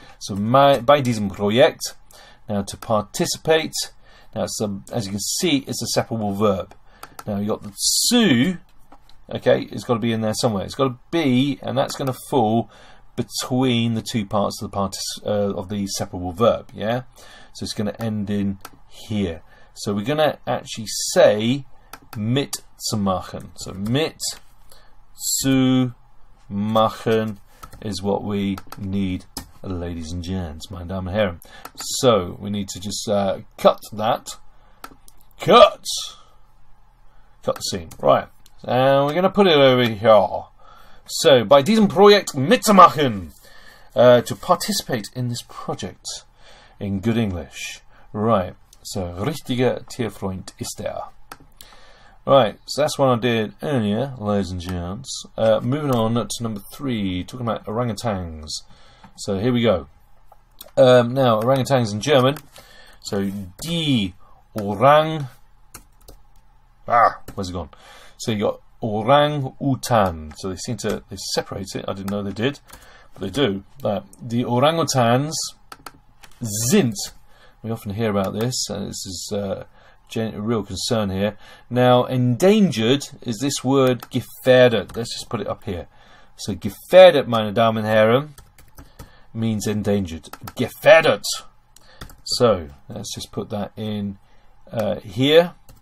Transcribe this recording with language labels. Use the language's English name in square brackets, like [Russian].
[English] So, [German] bei diesem Projekt, [English] now to participate, now it's as you can see, it's a separable verb. Now you got the zu. Okay, it's got to be in there somewhere. It's got to be, and that's going to fall between the two parts of the separable verb. Yeah, so it's going to end in here. So we're going to actually say [German] mit zu machen. [English] So [German] mit zu machen [English] is what we need, ladies and gents, [German] meine Damen und Herren. [English] So we need to just cut that. Cut the scene. Right. And we're going to put it over here. [German] So, bei diesem Projekt mitzumachen. [English] To participate in this project in good English. Right. [German] So, richtiger Tierfreund ist er. [English] Right. So that's what I did earlier, ladies and gents. Moving on to number 3, talking about orangutans. So, here we go. Now, orangutans in German. So, die Orang. Where's it gone? So you got orang-utan. So they separate it. I didn't know they did, but they do. The orangutans sind. We often hear about this, and this is a real concern here. Now, endangered is this word gefährdet. Let's just put it up here. So gefährdet, [German] meine Damen und Herren, [English] means endangered. [German] Gefährdet. [English] So let's just put that in here.